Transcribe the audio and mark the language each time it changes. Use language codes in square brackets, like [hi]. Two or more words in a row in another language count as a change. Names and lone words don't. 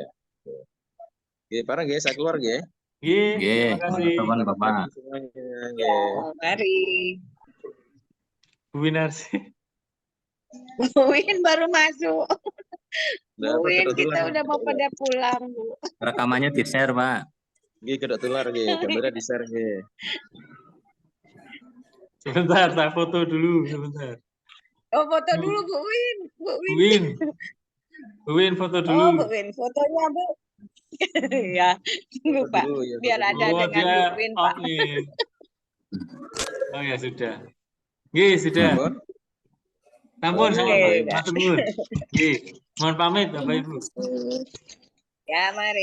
[id] Nggih, parah nggih, saya keluar nggih. Nggih, Nggih, terima kasih. teman Bapak. Semuanya, nggih. Mari. Bu Winarsi. Bu Win baru masuk. Nggak Bu apa, Win, kedok kita tular, udah mau kedok tular. pada pulang, Bu. Rekamannya di-share, Pak. Nggih, kedok tular nggih, kamera di-share nggih. Sebentar, saya foto dulu sebentar. Oh, foto dulu Bu Win. Bu Bu Win. Win. Bu Win foto Oh, Bu dulu. Win, fotonya Bu. Ya, tunggu Foto Pak. dulu, ya, Biar foto ada dulu. Oh, dengan dia Bu Win, off Pak. nih. Oh ya sudah. Nggih, sudah. Sampun? Sampun, Oke, sampun. nggih. [jv] Matur nuwun. [id] Nggih, mohon pamit Bapak Ibu. Ya, mari.